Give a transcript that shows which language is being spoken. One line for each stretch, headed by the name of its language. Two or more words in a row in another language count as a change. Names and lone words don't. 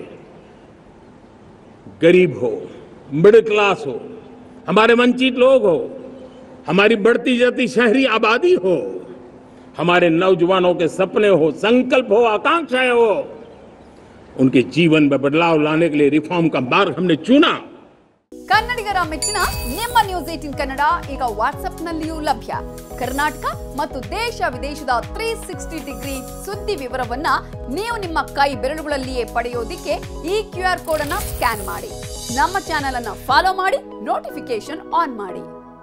Hindi: गरीब हो,
English: middle class
Hindi: हो, हमारे वंचित लोग हो, हमारी बढ़ती जाती शहरी आबादी हो, हमारे नौजवानों के सपने हो, संकल्प हो, आकांक्षाएं हो, उनके जीवन में बदलाव लाने के लिए रिफॉर्म का मार्ग हमने चुना।
Kannada: ಕನ್ನಡಿಗರ ಮೆಚ್ಚಿನ ನಿಮ್ಮ ನ್ಯೂಸ್ 18 ಕನ್ನಡ ಈಗ ವಾಟ್ಸ್ಆಪ್ನಲ್ಲಿಯೂ ಲಭ್ಯ. ಕರ್ನಾಟಕ ಮತ್ತು ದೇಶ ವಿದೇಶದ 360 ಡಿಗ್ರಿ ಸುದ್ದಿ ವಿವರವನ್ನ ನೀವು ನಿಮ್ಮ ಕೈ ಬೆರಳುಗಳಲ್ಲಿಯೇ ಪಡೆಯೋದಿಕ್ಕೆ ಈ
English: QR code
Kannada: ಅನ್ನು ಸ್ಕ್ಯಾನ್ ಮಾಡಿ. ನಮ್ಮ ಚಾನೆಲ್ ಅನ್ನು ಫಾಲೋ ಮಾಡಿ,
English: notification on
Kannada: ಮಾಡಿ.